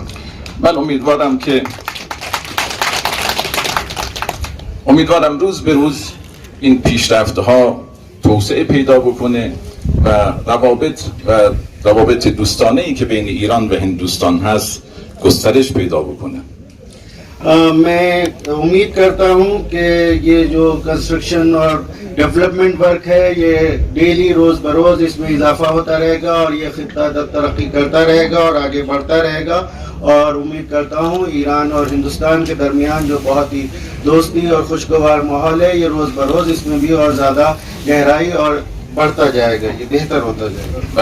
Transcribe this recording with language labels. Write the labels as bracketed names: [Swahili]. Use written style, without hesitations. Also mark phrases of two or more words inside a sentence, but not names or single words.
[Persian] من امیدوارم روز به روز این پیشرفت‌ها توسعه پیدا بکنه و روابط دوستانه‌ای که بین ایران و هندوستان هست گسترش پیدا بکنه. [Hindi] मैं उम्मीद करता हूँ कि ये जो कंस्ट्रक्शन और [English] development work [Hindi] है ये डेली रोज़ बरोज़ इसमें इजाफा होता रहेगा और ये खित्ता तरक्की करता रहेगा और आगे बढ़ता रहेगा। और उम्मीद करता हूँ ईरान और हिंदुस्तान के दरमियान जो बहुत ही दोस्ती और खुशगवार माहौल है ये रोज़ बरोज़ इसमें भी और ज़्यादा गहराई और बढ़ता जाएगा, ये बेहतर होता जाएगा।